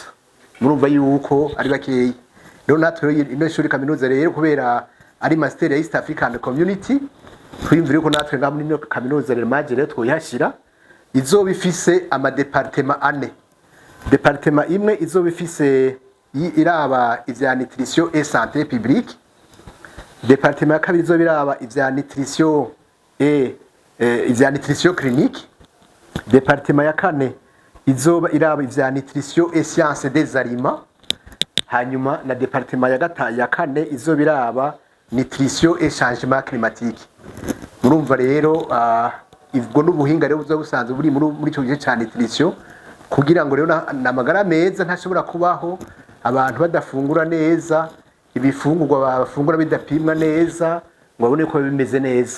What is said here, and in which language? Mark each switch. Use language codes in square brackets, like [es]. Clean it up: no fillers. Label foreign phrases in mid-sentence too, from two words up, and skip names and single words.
[rn] Murumva yuko ari bakeyi. Rero natwe ino shuri kaminuza rero kubera ari master ya East African Community twimvire ko natwe ngaho muri kaminuza rero maje rero twoyashira izoba ifise ama departement ane. Departement imwe izoba ifise iraba ivya [fr] nutrition et santé publique. [rn] Departement ya kabiri izoba iraba ivya [fr] nutrition et [rn] ivya [fr] nutrition clinique. [rn] Departement ya kane izoba iraba ivya [fr] nutrition et sciences des aliments. [rn] Hanyuma na departement ya kane izoba iraba [fr] nutrition et changement climatique. [rn] Murumva rero ibwo n'ubuhinga rero busanzwe buri muri cyo gice ca nutrition kugira ngo rero namagara meza ntashobora kubaho abantu badafungura neza ibifungurwa bafungura bidapimwa neza ngo babone ko bimeze neza.